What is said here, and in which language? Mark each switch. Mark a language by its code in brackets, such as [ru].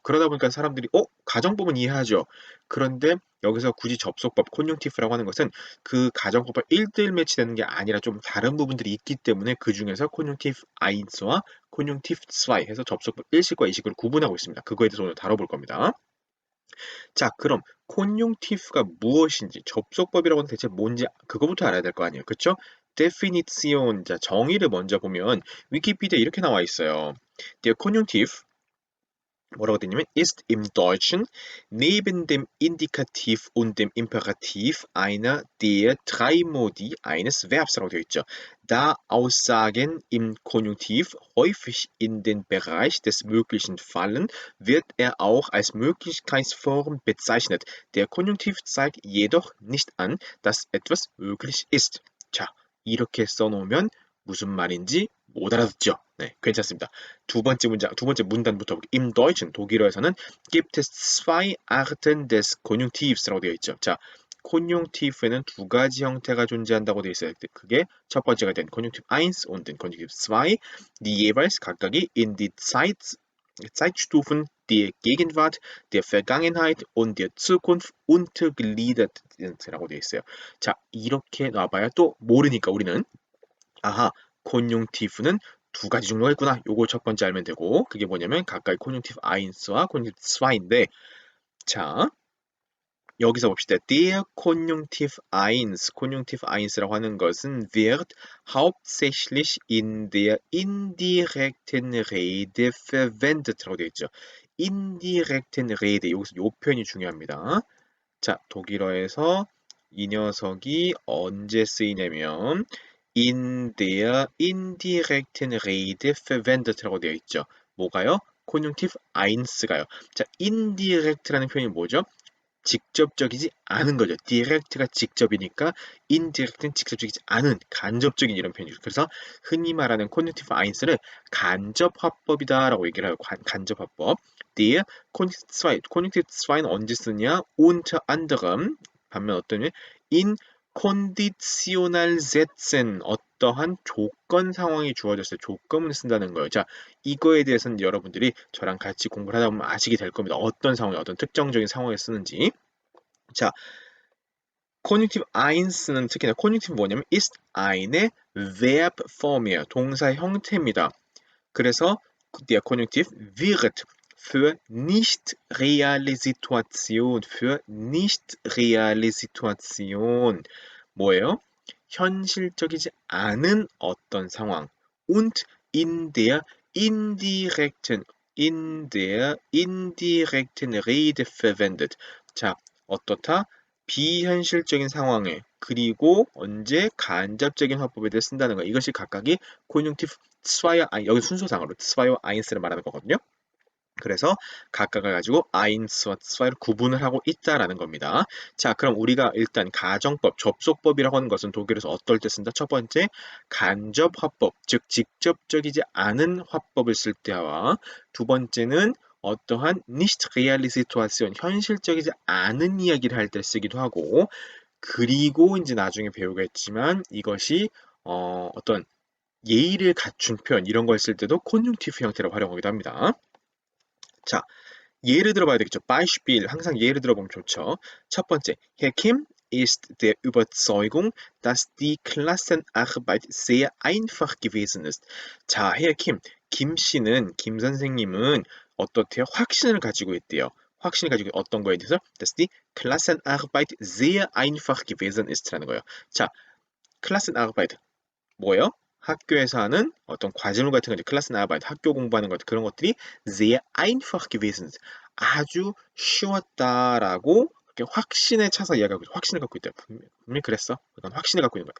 [ko] 그러다 보니까 사람들이 가정법은 이해하죠. 그런데 여기서 굳이 접속법 콘융티프라고 하는 것은 그 가정법과 1대1 매치되는 게 아니라 좀 다른 부분들이 있기 때문에 그 중에서 콘융티프 아인스와 콘융티프 2 해서 접속법 1식과 2식을 구분하고 있습니다. 그거에 대해서 오늘 다뤄볼 겁니다. 자, 그럼 콘용티프가 무엇인지, 접속법이라고 는 대체 뭔지 그거부터 알아야 될 거 아니에요. 그쵸? Definition, 자, 정의를 먼저 보면 위키피디아에 이렇게 나와 있어요. [de] Der Konjunktiv [ko] 뭐라고 되냐면 [de] ist im Deutschen neben dem Indikativ und dem Imperativ einer der drei Modi eines Verbs라고 [ko] 되어 있죠. [de] Da Aussagen im Konjunktiv häufig in den Bereich des Möglichen fallen, wird er auch als Möglichkeitsform bezeichnet. Der Konjunktiv zeigt jedoch nicht an, dass etwas möglich ist. [ko] 자, 이렇게 써놓으면 무슨 말인지 못 알아듣죠? 네, 괜찮습니다. 두 번째 문단부터 볼게요. [de] Im Deutschen, [ko] 독일어에서는 [de] gibt es zwei Arten des Konjunktivs라고 [ko] 되어 있죠. 자, 콘용티프에는 두 가지 형태가 존재한다고 되어 있어요. 그게 첫 번째가 된 [de] Konjunktiv 1 und den Konjunktiv 2, die jeweils 각각이 in die Zeitstufen der Gegenwart, der Vergangenheit und der Zukunft untergliedert sind라고 [ko] 되어 있어요. 자, 이렇게 놔봐야 또 모르니까 우리는 아하, 콘용티프는 두 가지 종류가 있구나. 요거 첫 번째 알면 되고 그게 뭐냐면 가까이 콘용티프 1와 콘용티프 2인데 자, 여기서 봅시다. [de] Der Konjunktiv 1, Konjunktiv 1 [ko] 라고 하는 것은 [de] wird hauptsächlich in der indirekten Rede verwendet라고 [ko] 되어 있죠. [de] indirekten Rede, [ko] 여기서 요 표현이 중요합니다. 자, 독일어에서 이 녀석이 언제 쓰이냐면 [de] in der indirekten Rede verwendet [ko] 라고 되어 있죠. 뭐가요? Konjunktiv 1가요. 자, indirect라는 표현이 뭐죠? 직접적이지 않은 거죠. direct가 직접이니까 indirect는 직접적이지 않은 간접적인 이런 표현이죠. 그래서 흔히 말하는 Konjunktiv 1를 간접 화법이다라고 얘기를 해요. 간접 화법. Der Konjunktiv 2는 언제 쓰냐? [de] unter anderem [ko] 반면 어떤 일? [de] in Konditionalsätzen [ko] 어떠한 조건 상황이 주어졌을 때 조건을 쓴다는 거예요. 자, 이거에 대해서는 여러분들이 저랑 같이 공부를 하다 보면 아시게 될 겁니다. 어떤 상황에 어떤 특정적인 상황에 쓰는지. 자, Konjunktiv 1는 특히나 Konjunktiv 뭐냐면 [de] ist eine Verbform [ko] 이에요. 동사 형태입니다. [de] 그래서 der Konjunktiv wird für nicht reale Situation, für nicht reale Situation [ko] 뭐예요? 현실적이지 않은 어떤 상황 [de] und in der indirekten Rede verwendet. [ko] 자, 어떻다? 비현실적인 상황에 그리고 언제 간접적인 화법에 대해 쓴다는 거. 이것이 각각이 콘junktiv 2와 여기 순서상으로 2와 1를 말하는 거거든요. 그래서 각각을 가지고 1와 2를 구분을 하고 있다라는 겁니다. 자, 그럼 우리가 일단 가정법, 접속법이라고 하는 것은 독일에서 어떨 때 쓴다? 첫 번째, 간접 화법, 즉 직접적이지 않은 화법을 쓸 때와 두 번째는 어떠한 [de] nicht reale Situation, [ko] 현실적이지 않은 이야기를 할 때 쓰기도 하고 그리고 이제 나중에 배우겠지만 이것이 어떤 예의를 갖춘 표현 이런 걸 쓸 때도 콘junk티프 형태로 활용하기도 합니다. 자, 예를 들어봐야 되겠죠. Beispiel. 항상 예를 들어보면 좋죠. [de] 첫 번째, Herr Kim ist der Überzeugung, dass die Klassenarbeit sehr einfach gewesen ist. [ko] 자, Herr Kim. 김 씨는, 김 선생님은 어떻대요? 확신을 가지고 있대요. 확신을 가지고 어떤 거에 대해서? [de] Dass die Klassenarbeit sehr einfach gewesen ist [ko] 라는 거예요. 자, Klassenarbeit. 뭐예요? 학교에서 하는 어떤 과제물 같은 거, 이제 클래스나바이트, 학교 공부하는 것, 그런 것들이 [de] sehr einfach gewesen, [ko] 아주 쉬웠다라고 이렇게 확신에 차서 이야기하고, 확신을 갖고 있다. 분명히 그랬어. 약간 확신을 갖고 있는 거야.